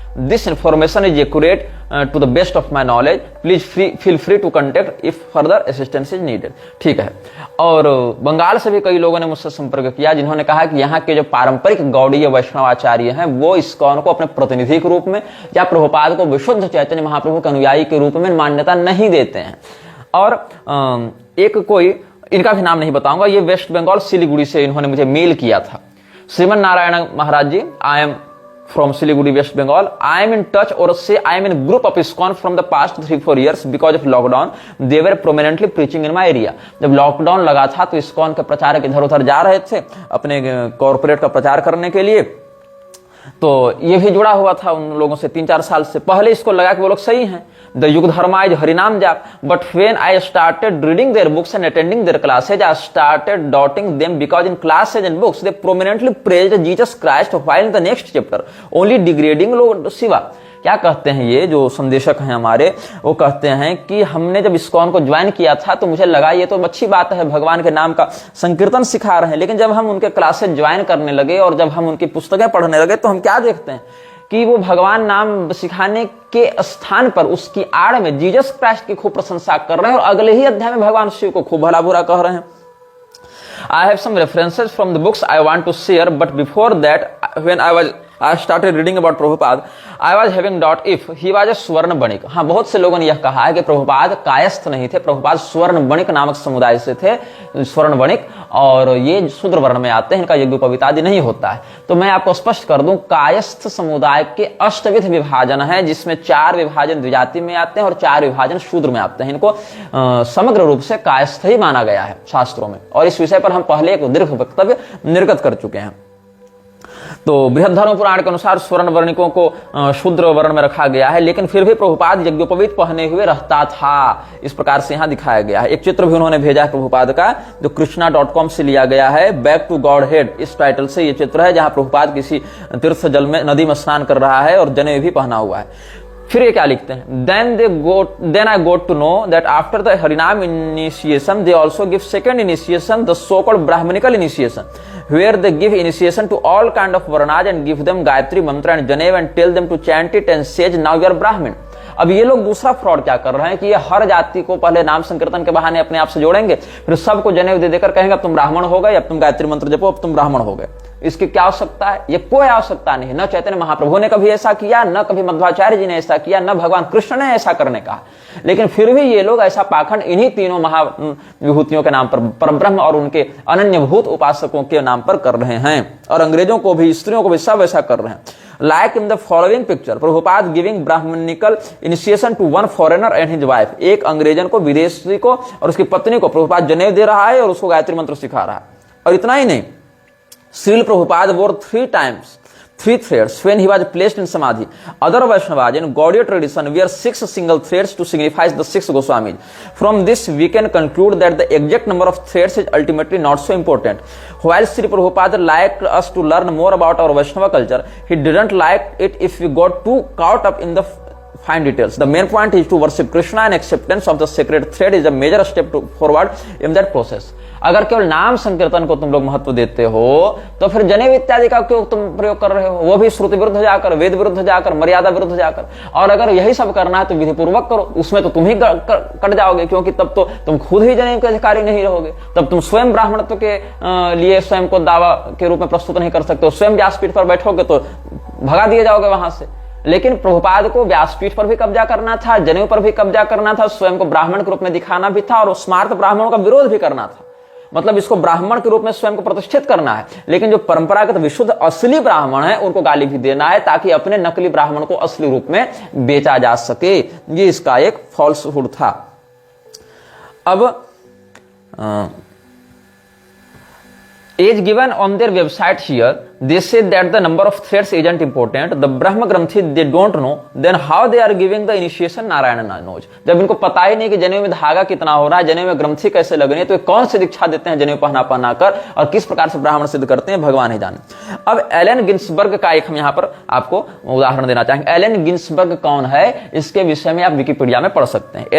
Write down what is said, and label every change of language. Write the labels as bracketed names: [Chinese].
[English] This information is accurate to the best of my knowledge. Please feel free to contact if further assistance is needed. [Hindi] ठीक है। और बंगाल से भी कई लोगों ने मुझसे संपर्क किया जिन्होंने कहा कि यहाँ के जो पारंपरिक गौड़ीय वैष्णवाचार्य हैं वो इस्कॉन को अपने प्रतिनिधि के रूप में या प्रभुपाद को विशुद्ध चैतन्य महाप्रभु के अनुयायी के रूप में मान्यता नहीं देते हैं। और एक कोई, इनका भी नाम नहीं बताऊंगा, ये वेस्ट बंगाल सिलीगुड़ी से इन्होंने मुझे मेल किया था। [English] Shriman Narayan Maharaj ji, I am from Siliguri, West Bengal. I am in touch, or say I am in a group of ISKCON from the past 3-4 years because of lockdown. They were prominently preaching in my area. [Hindi] जब lockdown लगा था तो ISKCON के प्रचारक इधर उधर जा रहे थे अपने कॉर्पोरेट का प्रचार करने के लिए, तो ये भी जुड़ा हुआ था उन लोगों से 3-4 साल से। पहले इसको लगा कि वो लोग सही हैं, [English] The yug धर्माइज harinam jaap, but when I started reading their books and attending their classes, I started doubting them because in classes and books they prominently praised Jesus Christ while in the next chapter only degrading lord Shiva. [Hindi] क्या कहते हैं ये जो संदेशक हैं हमारे, वो कहते हैं कि हमने जब इस्कॉन को ज्वाइन किया था तो मुझे लगा ये तो अच्छी बात है, भगवान के नाम का संकीर्तन सिखा रहे हैं, लेकिन जब हम उनके क्लासेज ज्वाइन करने लगे और जब हम उनकी पुस्तकें पढ़ने लगे तो हम क्या देखते हैं कि वो भगवान नाम सिखाने के स्थान पर उसकी आड़ में जीसस क्राइस्ट की खूब प्रशंसा कर रहे हैं और अगले ही अध्याय में भगवान शिव को खूब भला बुरा कह रहे हैं। [English] I have some references from the books I want to share, but before that, when I started reading about Prabhupada, I was having doubt if he was a swarna banik. [Hindi] हाँ, बहुत से लोगों ने यह कहा है कि प्रभुपाद कायस्थ नहीं थे, प्रभुपाद स्वर्ण बणिक नामक समुदाय से थे, स्वर्ण बणिक, और ये शूद्र वर्ण में आते हैं, इनका यज्ञोपवीत आदि नहीं होता है। तो मैं आपको स्पष्ट कर दूं, कायस्थ समुदाय के अष्टविध विभाजन है, जिसमें 4 विभाजन द्विजाति में आते हैं और 4 विभाजन शूद्र में आते हैं। इनको समग्र रूप से कायस्थ ही माना गया है शास्त्रों में, और इस विषय पर हम पहले एक दीर्घ वक्तव्य निर्गत कर चुके हैं। तो बृहद धर्म पुराण के अनुसार स्वर्ण वर्णिकों को शूद्र वर्ण में रखा गया है, लेकिन फिर भी प्रभुपाद यज्ञोपवीत पहने हुए रहता था, इस प्रकार से यहाँ दिखाया गया है। एक चित्र भी उन्होंने भेजा है प्रभुपाद का, जो कृष्णा.com से लिया गया है, बैक टू गॉड हेड, इस टाइटल से ये चित्र है, जहां प्रभुपाद किसी तीर्थ जल में नदी में स्नान कर रहा है और जनेऊ भी पहना हुआ है। फिर ये क्या लिखते हैं, [English] then I got to know that after the Harinam initiation they also give second initiation, the so-called Brahmanical initiation, where they give initiation to all kind of varnas and give them Gayatri mantra and Janev and tell them to chant it and say now you are Brahmin। [Hindi] अब ये लोग दूसरा fraud क्या कर रहे हैं कि ये हर जाति को पहले नाम संकीर्तन के बहाने अपने आप से जोड़ेंगे, फिर सबको जनेऊ दे देकर कहेंगे अब तुम ब्राह्मण हो गए, अब तुम गायत्री मंत्र जपो, अब तुम ब्राह्मण हो गए। इसकी क्या आवश्यकता है? ये कोई आवश्यकता नहीं। न चैतन्य महाप्रभु ने कभी ऐसा किया, न कभी मध्वाचार्य जी ने ऐसा किया, न भगवान कृष्ण ने ऐसा करने का, लेकिन फिर भी ये लोग ऐसा पाखंड इन्हीं तीनों महाविभूतियों के नाम पर, परब्रह्म और उनके अनन्यभूत उपासकों के नाम पर कर रहे हैं, और अंग्रेजों को भी, स्त्रियों को भी सब ऐसा कर रहे हैं। [English] Like in the following picture, Prabhupada giving Brahmanical initiation to one foreigner and his wife। [Hindi] एक अंग्रेजन को, विदेशी को और उसकी पत्नी को प्रभुपाद जनेऊ दे रहा है और उसको गायत्री मंत्र सिखा रहा है। और इतना ही नहीं, Srila Prabhupada wore [English] 3 threads when he was placed in samadhi. Other Vaishnavas in Gaudiya tradition wear 6 single threads to signify the 6 Goswamis. From this we can conclude that the exact number of threads is ultimately not so important. While Sri Prabhupada liked us to learn more about our Vaishnava culture, he didn't like it if we got too caught up in the fine details. The main point is to worship Krishna, and acceptance of the sacred thread is a major step forward in that process. [Hindi] अगर केवल नाम संकीर्तन को तुम लोग महत्व देते हो तो फिर जनेऊ इत्यादि का क्यों तुम प्रयोग कर रहे हो? वो भी श्रुति विरुद्ध जाकर, वेद विरुद्ध जाकर, मर्यादा विरुद्ध जाकर। और अगर यही सब करना है तो विधि पूर्वक करो, उसमें तो तुम ही कट जाओगे, क्योंकि तब तो तुम खुद ही जनेऊ के अधिकारी नहीं रहोगे। तब तुम स्वयं ब्राह्मणत्व के लिए स्वयं को दावा के रूप में प्रस्तुत नहीं कर सकते हो। स्वयं व्यासपीठ पर बैठोगे तो भगा दिए जाओगे वहां से। लेकिन प्रभुपाद को व्यासपीठ पर भी कब्जा करना था, जनेऊ पर भी कब्जा करना था, स्वयं को ब्राह्मण के रूप में दिखाना भी था और स्मार्त ब्राह्मणों का विरोध भी करना था। मतलब इसको ब्राह्मण के रूप में स्वयं को प्रतिष्ठित करना है, लेकिन जो परंपरागत विशुद्ध असली ब्राह्मण है उनको गाली भी देना है, ताकि अपने नकली ब्राह्मण को असली रूप में बेचा जा सके। ये इसका एक फॉल्सहुड था। [English] अब as given on their website here, they say that the number of threads isn't important. The Brahma Granthi they don't know, then how they are giving the initiation Narayana knows. [Hindi] जब इनको पता ही नहीं कि जनेऊ में धागा कितना हो रहा है, जनेऊ में ग्रंथि कैसे लगनी है, तो कौन सी दीक्षा देते हैं जनेऊ पहना कर और किस प्रकार से ब्राह्मण सिद्ध करते हैं, भगवान ही जाने। अब एलन गिन्सबर्ग का एक हम यहाँ पर आपको उदाहरण देना चाहेंगे। एलन गिन्सबर्ग कौन है, इसके विषय में आप विकिपीडिया में पढ़ सकते हैं।